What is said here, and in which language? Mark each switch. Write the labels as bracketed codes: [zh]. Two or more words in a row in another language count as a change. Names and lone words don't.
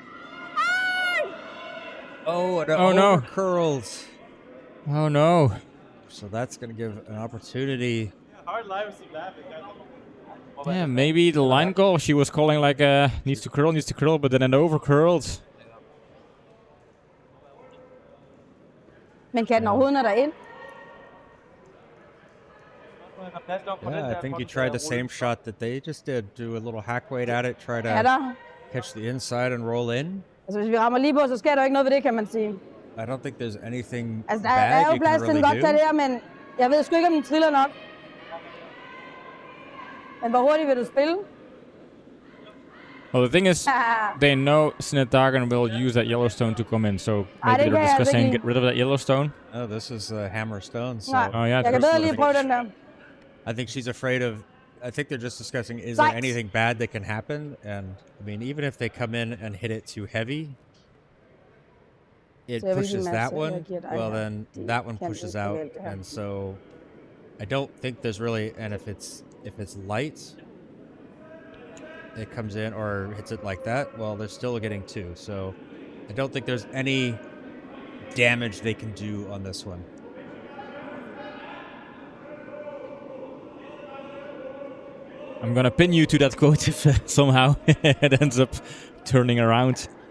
[en] Hard. Oh, and Oh, no. curls. Oh no. So that's going to give an opportunity. Yeah, maybe the line goal she was calling like needs to curl, but then it over curled. [da] Men kan den overhovedet nå derind? [en] Yeah, I think you tried the same shot that they just did. Do a little hack weight at it. Try [da] Er [en] to [da] der? [en] catch the inside and roll in. [da] Altså, hvis vi rammer lige på, så sker der ikke noget ved det, kan man sige. [en] I don't think there's anything [da] Altså, der er [en] bad [da] jo [en] you [da] plads [en] can [da] til, den [en] really [da] godt kan [en] do. [da] det her, men jeg ved sgu ikke, om den triller nok. Men hvor hurtigt vil du spille? [en] Well, the thing is, they know Sinnataggen will use that Yellowstone to come in, so maybe [da] det [en] they're [da] kan jeg [en] discussing [da] ikke [en] get rid of that Yellowstone. Oh, this is Hammer Stone. So [da] Nej, [en] Oh, yeah, [da] jeg kan [en] true. [da] bedre lige prøve den der. [en] I think she's afraid of. I think they're just discussing is there Right. anything bad that can happen, and I mean even if they come in and hit it too heavy, it [da] Så jeg vil [en] pushes [da] sige, [en] that [da] Mads, jeg [en] one. [da] giver dig [en] Well, [da] her. [en] then [da] Det [en] that one [da] kan [en] pushes [da] ikke [en] out, [da] forvente det her. [en] and so I don't think there's really. And if it's light, it comes in or hits it like that. Well, they're still getting two, so I don't think there's any damage they can do on this one. I'm gonna pin you to that quote if somehow it ends up turning around.